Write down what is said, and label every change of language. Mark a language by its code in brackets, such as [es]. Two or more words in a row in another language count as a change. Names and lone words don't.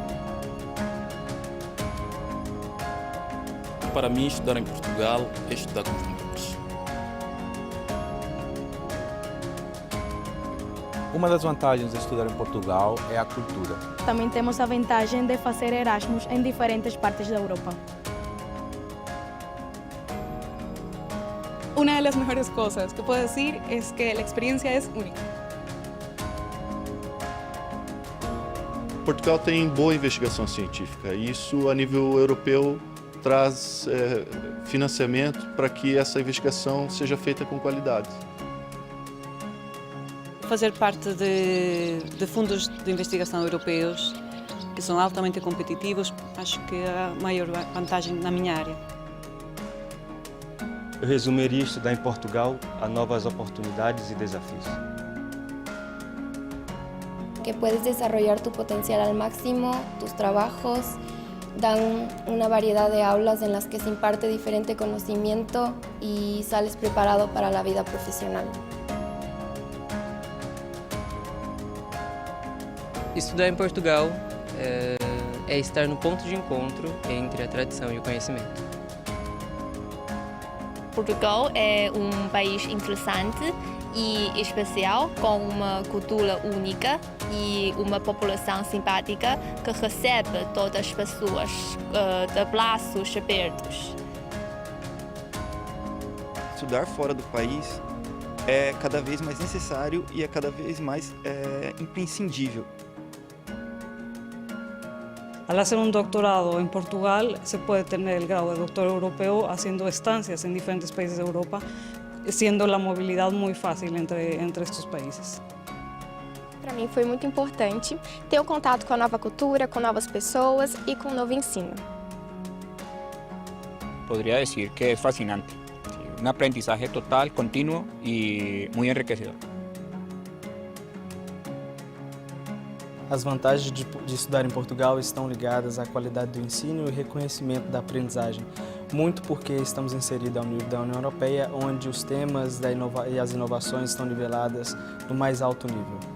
[pt] Para mim, estudar em Portugal é estudar com os melhores. Uma das vantagens de estudar em Portugal é a cultura. Também temos a vantagem de fazer Erasmus em diferentes partes da Europa. [es] Una de las mejores cosas que puedo decir es que la experiencia es única. [pt] Portugal tem boa investigação científica e isso, a nível europeu, traz financiamento para que essa investigação seja feita com qualidade. Fazer parte de fundos de investigação europeus, que são altamente competitivos, acho que é a maior vantagem na minha área. Eu resumiria estudar em Portugal a novas oportunidades e desafios. [es] Que puedes desarrollar tu potencial al máximo, tus trabajos dan una variedad de aulas en las que se imparte diferente conocimiento y sales preparado para la vida profesional. [pt] Estudar em Portugal é estar no ponto de encontro entre a tradição e o conhecimento. Portugal é um país interessante e especial, com uma cultura única e uma população simpática que recebe todas as pessoas de braços abertos. Estudar fora do país é cada vez mais necessário e é cada vez mais imprescindível. [es] Al hacer un doctorado en Portugal, se puede tener el grado de doctor europeo haciendo estancias en diferentes países de Europa, siendo la movilidad muy fácil entre estos países. [pt] Para mim foi muito importante ter o contato com a nova cultura, com novas pessoas e com o novo ensino. [es] Podría decir que es fascinante, un aprendizaje total, continuo y muy enriquecedor. [pt] As vantagens de estudar em Portugal estão ligadas à qualidade do ensino e reconhecimento da aprendizagem, muito porque estamos inseridos ao nível da União Europeia, onde os temas e as inovações estão niveladas no mais alto nível.